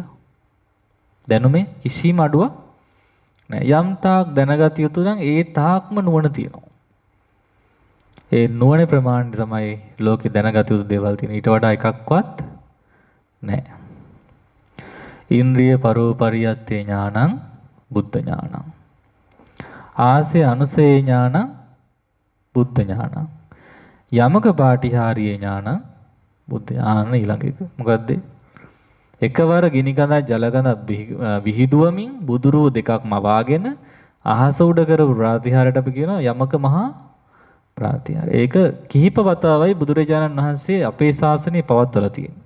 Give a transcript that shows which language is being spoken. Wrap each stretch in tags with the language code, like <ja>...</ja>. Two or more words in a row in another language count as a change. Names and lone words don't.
<si>දැනුමේ කිසිම අඩුවක් නැහැ. යම් තාක් දැනගත යුතු නම් ඒ තාක්ම නුවණ තියෙනවා. ඒ නුවණේ ප්‍රමාණය තමයි ලෝකේ දැනගත යුතු දේවල් තියෙන. ඊට වඩා එකක්වත් නැහැ.</si> <pi>ඉන්ද්‍රිය පරෝපරියත්තේ ඥානං බුද්ධ ඥානං. ආසේ අනුසේ ඥානං බුද්ධ ඥානං. යමක පාටිහාරීය ඥානං බුද්ධ ඥාන.</pi> <si>ඊළඟ එක මොකද්ද? එකවර ගිනි කඳක් ජල කඳක් විහිදුවමින් බුදුරුව දෙකක් මවාගෙන අහස උඩ කරපු ප්‍රාතිහාරයට අපි කියනවා යමක මහා ප්‍රාතිහාරය. ඒක කිහිප වතාවයි බුදුරජාණන් වහන්සේ අපේ ශාසනය පවත්වලා තියෙන්නේ.</si>